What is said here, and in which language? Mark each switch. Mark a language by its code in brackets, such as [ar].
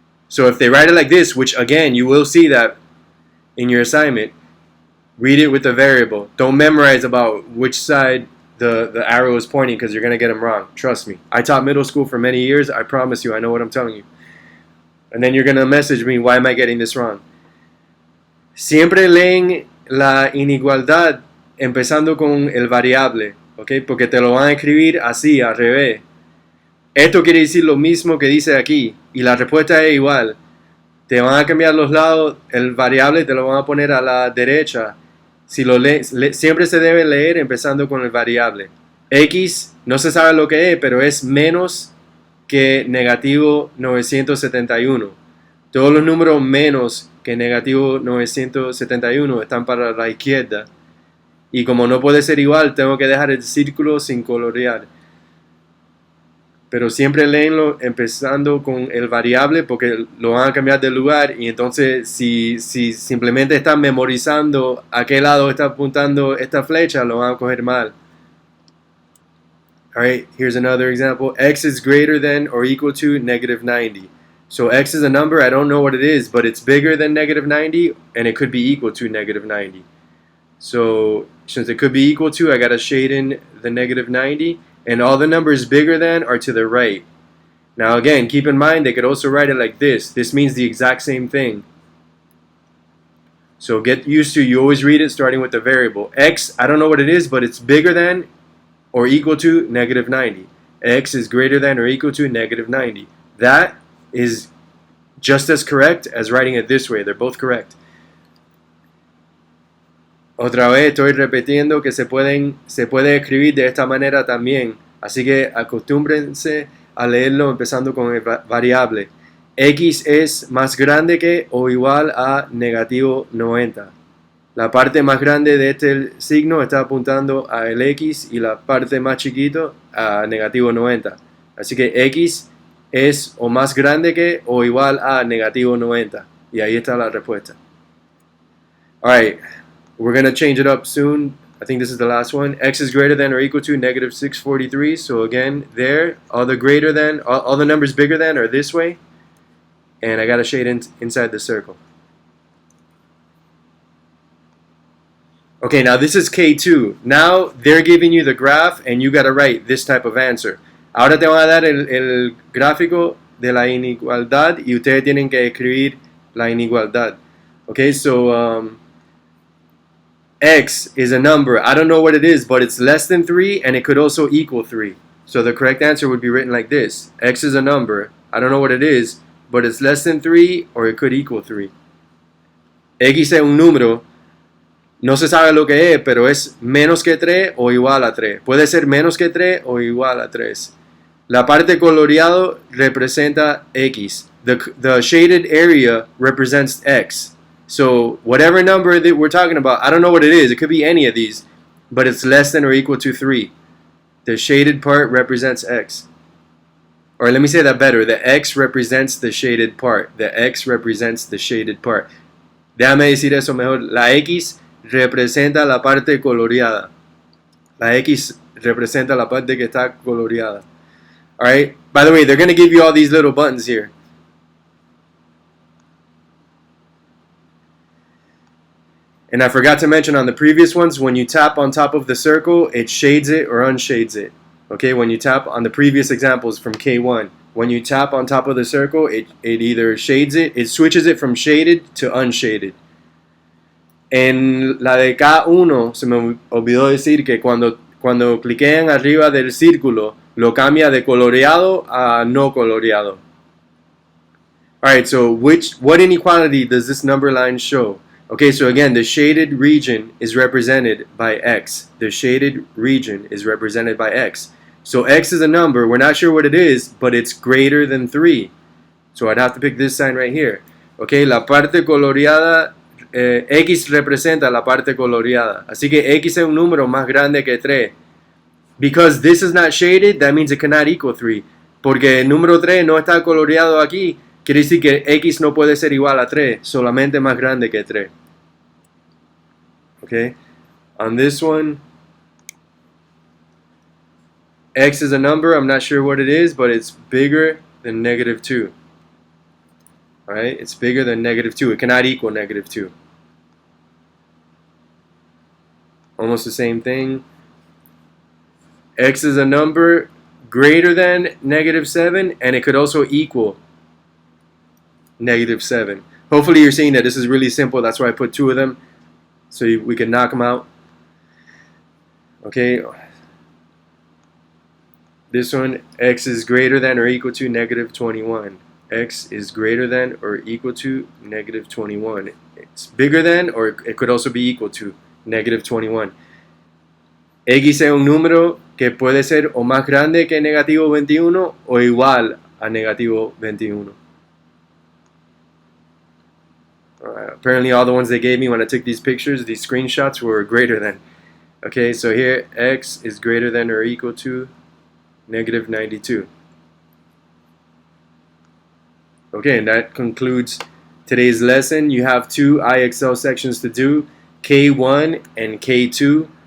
[en] So if they write it like this, which again, you will see that in your assignment, read it with the variable. Don't memorize about which side the arrow is pointing because you're going to get them wrong. Trust me. I taught middle school for many years. I promise you, I know what I'm telling you. And then you're going to message me, why am I getting this wrong? [es] Siempre leen la inigualdad empezando con el variable, ¿ok? Porque te lo van a escribir así, al revés. Esto quiere decir lo mismo que dice aquí y la respuesta es igual. Te van a cambiar los lados, el variable te lo van a poner a la derecha. Si lo siempre se debe leer empezando con el variable. X no se sabe lo que es, pero es menos que negativo 971. Todos los números menos que negativo 971 están para la izquierda. Y como no puede ser igual, tengo que dejar el círculo sin colorear. Pero siempre léenlo empezando con el variable porque lo van a cambiar de lugar y entonces si simplemente están memorizando a qué lado está apuntando esta flecha, lo van a coger mal. [en] Alright, here's another example. X is greater than or equal to negative 90. So X is a number, I don't know what it is, but it's bigger than negative 90 and it could be equal to negative 90. So since it could be equal to, I got to shade in the negative 90. And all the numbers bigger than are to the right. Now again, keep in mind they could also write it like this. This means the exact same thing. So get used to, you always read it starting with the variable. X, I don't know what it is, but it's bigger than or equal to negative 90. X is greater than or equal to negative 90. That is just as correct as writing it this way. They're both correct. [es] Otra vez estoy repitiendo que se puede escribir de esta manera también. Así que acostúmbrense a leerlo empezando con el variable. X es más grande que o igual a negativo 90. La parte más grande de este signo está apuntando a el X y la parte más chiquito a negativo 90. Así que X es o más grande que o igual a negativo 90. Y ahí está la respuesta. Alright. [en] We're going to change it up soon. I think this is the last one. X is greater than or equal to negative 643. So again, there, all the greater than, all the numbers bigger than are this way. And I got to shade inside the circle. Okay, now this is K2. Now they're giving you the graph and you got to write this type of answer. [es] Ahora te van a dar el gráfico de la inigualdad y ustedes tienen que escribir la inigualdad. [en] Okay, so X is a number. I don't know what it is, but it's less than 3 and it could also equal 3. So the correct answer would be written like this. X is a number. I don't know what it is, but it's less than 3 or it could equal 3. [es] X es un número. No se sabe lo que es, pero es menos que 3 o igual a 3. Puede ser menos que 3 o igual a 3. La parte coloreado representa X. [en] The shaded area represents X. So whatever number that we're talking about, I don't know what it is. It could be any of these, but it's less than or equal to 3. The shaded part represents X. Or let me say that better. The X represents the shaded part. The X represents the shaded part. [es] Déjame decir eso mejor. La X representa la parte coloreada. La X representa la parte que está coloreada. Alright? [en] By the way, they're going to give you all these little buttons here. And I forgot to mention on the previous ones, when you tap on top of the circle, it shades it or unshades it. Okay, when you tap on the previous examples from K1, when you tap on top of the circle, it either shades it, it switches it from shaded to unshaded. [es] En la de K1, se me olvidó decir que cuando cliquean arriba del círculo, lo cambia de coloreado a no coloreado. [en] Alright, so what inequality does this number line show? Okay, so again, the shaded region is represented by X. The shaded region is represented by X. So X is a number. We're not sure what it is, but it's greater than 3. So I'd have to pick this sign right here. [es] Okay, la parte coloreada, X representa la parte coloreada. Así que X es un número más grande que 3. [en] Because this is not shaded, that means it cannot equal 3. [es] Porque el número 3 no está coloreado aquí, quiere decir que x no puede ser igual a 3, solamente más grande que 3. [en] Okay? On this one, x is a number, I'm not sure what it is, but it's bigger than negative 2. Alright? It's bigger than negative 2. It cannot equal negative 2. Almost the same thing. X is a number greater than negative 7, and it could also equal negative 7. Hopefully you're seeing that this is really simple. That's why I put 2 of them, so we can knock them out. Okay. This one, x is greater than or equal to negative 21. X is greater than or equal to negative 21. It's bigger than, or it could also be equal to negative 21. [es] X es un número que puede ser o más grande que negativo 21 o igual a negativo 21. [en] Apparently all the ones they gave me when I took these pictures, these screenshots, were greater than. Okay, so here x is greater than or equal to negative 92. Okay, and that concludes today's lesson. You have 2 IXL sections to do, K1 and K2.